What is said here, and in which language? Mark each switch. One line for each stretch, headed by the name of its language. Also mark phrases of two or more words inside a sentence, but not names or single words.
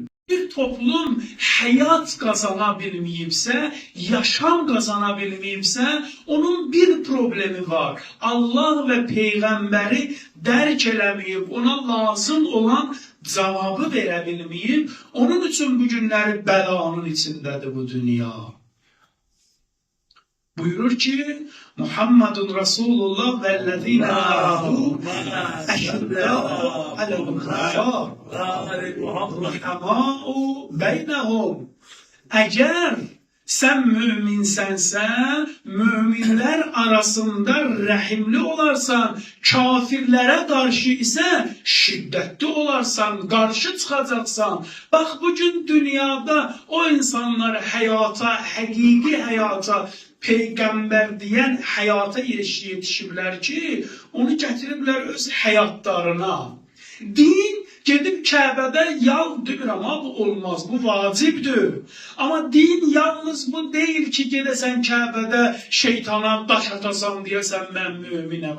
Azerbaijani: Bir toplum həyat qazana bilməyibsə, yaşam qazana bilməyibsə, onun bir problemi var. Allah və Peyğəmbəri dərk eləməyib, ona lazım olan cavabı verə bilməyib, onun üçün bu günləri bəlanın içindədir bu dünya. Buyurur ki,
Arabic: محمد رسول الله والذين معه أشداء على الكفار رحماء بينهم.
Turkish: Eğer sen müminsensen, müminler arasında rəhimli olarsan, kafirlere karşı ise şiddetli olarsan, karşı çıkacaksan. Bak bugün dünyada o insanlar hayata, həqiqi hayata,
Azerbaijani: Peyğəmbər deyən həyata yetişiblər ki, onu gətiriblər öz həyatlarına. Din gedib Kəbədə yal deyir, amma bu olmaz, bu vacibdir. Amma din yalnız bu deyil ki, gedəsən Kəbədə şeytana daş atasan deyəsən mən müminəm.